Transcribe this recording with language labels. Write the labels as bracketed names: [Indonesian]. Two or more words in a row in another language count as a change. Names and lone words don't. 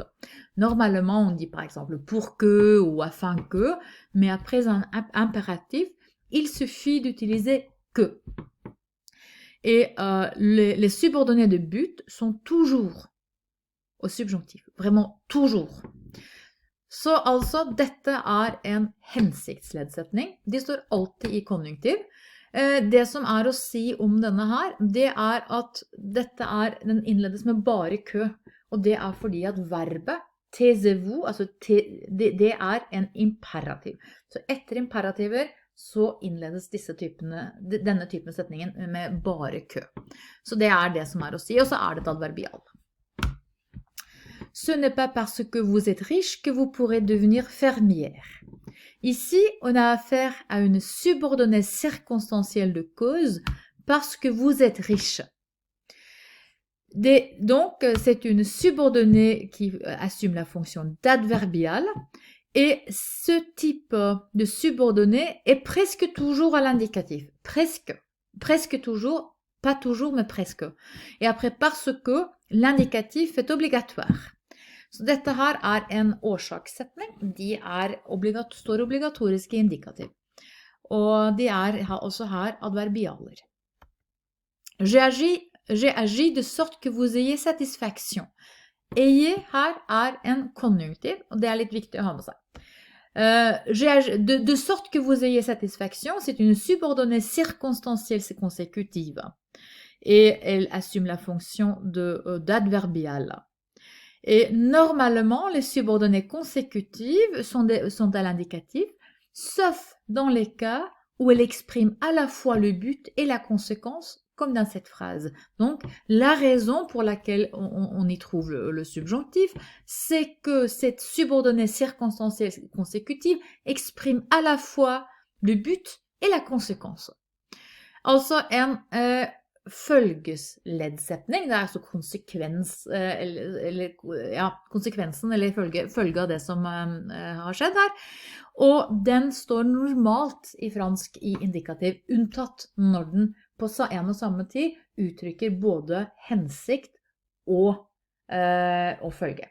[French] Normalement, on dit par exemple pour que ou afin que, mais après un impératif, il suffit d'utiliser que. Et les subordonnés de but sont toujours au subjonctif, vraiment toujours. [Norwegian] Så altså, dette er en hensiktsleddsetning. De står alltid i konjunktiv. Det som er å si om denne her, det er at den innledes med bare kø. Og det er fordi at verbet, [French] taisez-vous, [Norwegian] altså det er en imperativ. Så etter imperativer så innledes denne typen setningen med bare kø. Så det er det som er å si, og så er det et adverbial. [French] Ce n'est pas parce que vous êtes riche que vous pourrez devenir fermière. Ici, on a affaire à une subordonnée circonstancielle de cause parce que vous êtes riche. Donc, c'est une subordonnée qui assume la fonction d'adverbial et ce type de subordonnée est presque toujours à l'indicatif. Presque toujours, pas toujours, mais presque. Et après, parce que l'indicatif est obligatoire. [Norwegian] Så dette her er en årsakssetning. De står obligatorisk i indikativ. Og de er også her adverbialer. [French] J'ai agi de sorte que vous ayez satisfaction. [Norwegian] Ayez her er en konjunktiv, og det er litt viktig å ha med seg. [French] De sorte que vous ayez satisfaction, c'est une subordonnée circonstancielle consécutive. Et elle assume la fonction d'adverbial. Et normalement, les subordonnées consécutives sont à l'indicatif, sauf dans les cas où elle exprime à la fois le but et la conséquence, comme dans cette phrase. Donc, la raison pour laquelle on y trouve le subjonctif, c'est que cette subordonnée circonstancielle consécutive exprime à la fois le but et la conséquence. [Norwegian] Altså følgesleddsetning, det er altså konsekvensen eller følge av det som har skjedd her, og den står normalt i fransk i indikativ, unntatt når den på en og samme tid uttrykker både hensikt og følge.